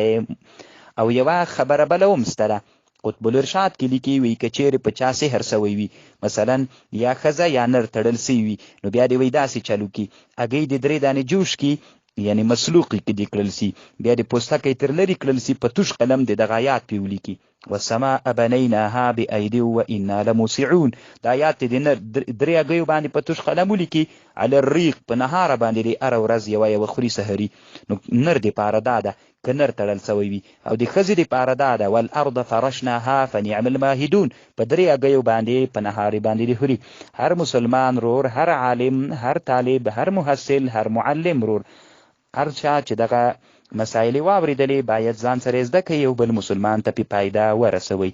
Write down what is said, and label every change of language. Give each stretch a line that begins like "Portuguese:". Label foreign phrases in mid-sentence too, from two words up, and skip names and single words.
Pashto: او یوه خبره بله هم شته ده، قطب الارشاد کې لیکي وي که چیرې په چا سحر سوی وي، مثلا یا ښځه یا نر تړل سوي وي، نو بیا دې وایي داسې چلو کي هګۍ د 3 دانې جوش کي، یعنی مسلوقي کې دې کړل سي، بیا د پوستکی تر لرې کړل سي، په توش قلم د دغه آیات پې ولیکي
Arabic: والسماء بنيناها بأيد وإنا لموسعون.
Pashto: دا آیات د 3 هګیو باندې په توش قلم ولیکي
Arabic: على الريق،
Pashto: په نهاره باندې دې هره ورځ یوه خوري سحري. نو نر دې پاره دا ده که نر تړل سوی وي، او د ښځې دپاره دا ده
Arabic: والارض فرشناها فنعم الماهدون،
Pashto: په 3 هګیو باندې په نهارې باندې دې خوري. هر مسلمان رور، هر عالم، هر طالب، هر محصل، هر معلم رور، هر چا چې دغه مسایل واورېدلې باید ځان سره زده کړي یو بل مسلمان ته پې فایده ورسوي.